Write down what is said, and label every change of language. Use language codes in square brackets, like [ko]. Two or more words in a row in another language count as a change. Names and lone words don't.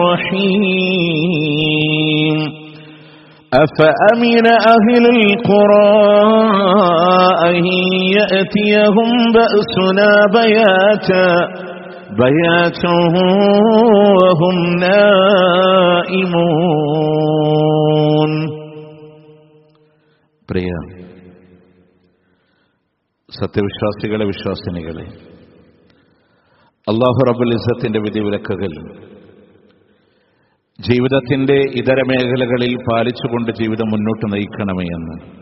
[ar] الرحيم أفأمن أهل القرى أن يأتيهم بأسنا بياتا وهم نائمون [ml] പ്രിയ സത്യവിശ്വാസികളെ വിശ്വാസിനികളെ, അല്ലാഹു റബ്ബുൽ ഇസ്സത്തിന്റെ വിധിവിലക്കുകൾ ജീവിതത്തിന്റെ ഇതര മേഖലകളിൽ പാലിച്ചുകൊണ്ട് ജീവിതം മുന്നോട്ട് നയിക്കണമേ എന്ന്